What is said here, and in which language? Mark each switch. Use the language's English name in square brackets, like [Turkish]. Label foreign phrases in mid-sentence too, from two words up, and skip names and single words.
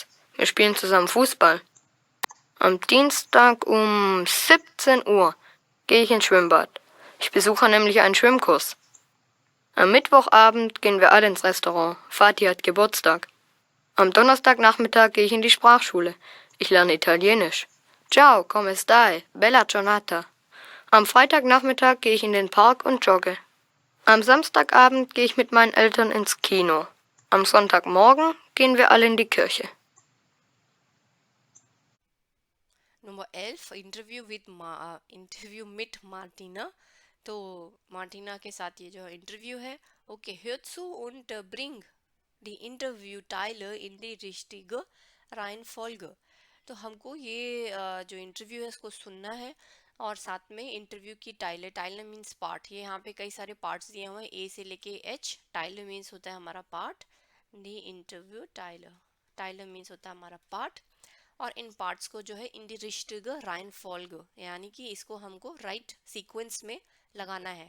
[German] Wir spielen zusammen Fußball. Am Dienstag um 17 Uhr gehe ich ins Schwimmbad. Ich besuche nämlich einen Schwimmkurs. Am Mittwochabend gehen wir alle ins Restaurant. Vati hat Geburtstag. Am Donnerstagnachmittag gehe ich in die Sprachschule. Ich lerne Italienisch. [Italian] Ciao, come stai? Bella giornata. [German] Am Freitagnachmittag gehe ich in den Park und jogge. Am Samstagabend gehe ich mit meinen Eltern ins Kino. Am Sonntagmorgen gehen wir alle in die Kirche. Nummer 11 इंटरव्यू mit मार्टिना. [Hindi] तो मार्टिना के साथ ये जो इंटरव्यू है. ओके, [German] hör zu und bring die Interviewteile in die richtige Reihenfolge. [Hindi] तो हमको ये जो इंटरव्यू है इसको सुनना है और साथ में इंटरव्यू की टाइलर [English] means part. [Hindi] ये यहाँ पे कई सारे पार्ट्स दिए हुए हैं ए से लेके एच. टाइलर मीन्स होता है हमारा पार्ट. [German] die Interview Teile [Hindi] मीन्स होता है हमारा पार्ट. और इन पार्ट्स को जो है [German] in die richtige Reihenfolge, [Hindi] यानी कि इसको हमको [English] right sequence [Hindi] में लगाना है.